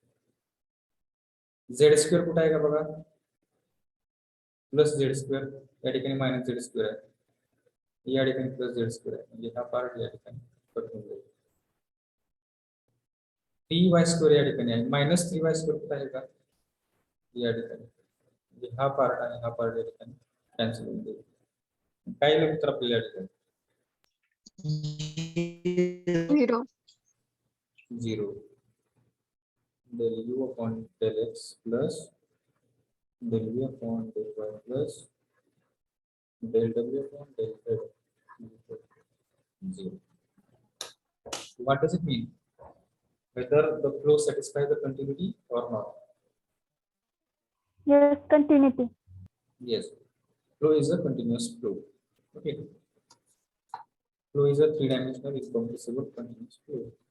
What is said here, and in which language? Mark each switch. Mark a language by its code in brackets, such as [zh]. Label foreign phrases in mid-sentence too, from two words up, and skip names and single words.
[mr] z स्क्वेअर कुठे आहे का बघा [en] plus z square [mr] या ठिकाणी [en] minus z square [mr] आहे या ठिकाणी [en] plus z square [mr] आहे म्हणजे हा पार्ट या ठिकाणी कट होऊन जाईल 3y स्क्वेअर या ठिकाणी आहे [en] minus 3y square [mr] कुठे आहे का या ठिकाणी म्हणजे हा पार्ट आहे हा पार्ट या ठिकाणी कॅन्सल होऊन जाईल काय येईल उत्तर आपल्याला या ठिकाणी 0 [en] 0 del u upon del x plus del v upon del y plus del w upon del z is equal to 0. What does it mean? whether the flow satisfies the continuity or not. Yes, continuity. Yes, flow is a continuous flow. Okay, flow is a three-dimensional incompressible continuous flow.